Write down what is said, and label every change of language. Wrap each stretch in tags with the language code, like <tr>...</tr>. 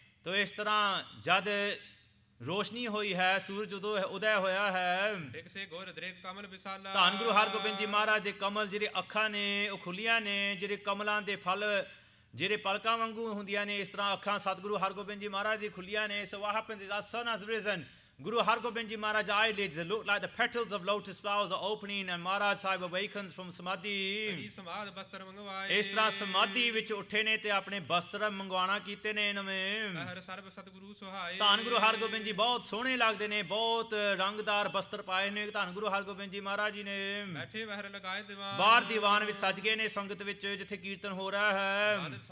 <pa>ਤੋ ਇਸ ਤਰ੍ਹਾਂ ਜਦ ਰੋਸ਼ਨੀ ਹੋਈ ਹੈ, ਸੂਰਜ ਉਦੋਂ ਉਦੈ ਹੋਇਆ ਹੈ, ਕਿਸੇ ਗੋਰ ਦਰੇਕ ਕਮਲ ਵਿਸਾਲਾ ਧੰਨ ਗੁਰੂ ਹਰਗੋਬਿੰਦ ਜੀ ਮਹਾਰਾਜ ਦੇ ਕਮਲ ਜਿਹੜੇ ਅੱਖਾਂ ਨੇ ਉਹ ਖੁੱਲੀਆਂ ਨੇ, ਜਿਹੜੇ ਕਮਲਾਂ ਦੇ ਫਲ ਜਿਹੜੇ ਪਲਕਾਂ ਵਾਂਗੂ ਹੁੰਦੀਆਂ ਨੇ, ਇਸ ਤਰ੍ਹਾਂ ਅੱਖਾਂ ਸਤਿਗੁਰੂ ਹਰਗੋਬਿੰਦ ਜੀ ਮਹਾਰਾਜ ਦੀ ਖੁੱਲੀਆਂ ਨੇ।</pa> <en>So what happens is as sun has risen, Guru Hargobind Ji Maharaj eyelids look like the petals of lotus flowers are opening and Maharaj Sahib awakens from samadhi।</en> <pa>ਇਸ ਤਰ੍ਹਾਂ ਸਮਾਧੀ ਵਿੱਚ ਉੱਠੇ ਨੇ ਤੇ ਆਪਣੇ ਬਸਤਰ ਮੰਗਵਾਣਾ ਕੀਤੇ ਨੇ ਨਵੇਂ। ਧੰਨ ਗੁਰੂ ਹਰਗੋਬਿੰਦ ਜੀ ਬਹੁਤ ਸੋਹਣੇ ਲੱਗਦੇ ਨੇ, ਬਹੁਤ ਰੰਗਦਾਰ ਬਸਤਰ ਪਾਏ ਨੇ ਧੰਨ ਗੁਰੂ ਹਰਗੋਬਿੰਦ ਜੀ ਮਹਾਰਾਜ ਜੀ ਨੇ। ਬੈਠੇ ਵਹਿਰ ਲਗਾਏ ਦੀਵਾਨ, ਬਾਹਰ ਦੀਵਾਨ ਵਿੱਚ ਸੱਜ ਗਏ ਨੇ ਸੰਗਤ ਵਿੱਚ ਜਿੱਥੇ ਕੀਰਤਨ ਹੋ ਰਿਹਾ ਹੈ।</pa>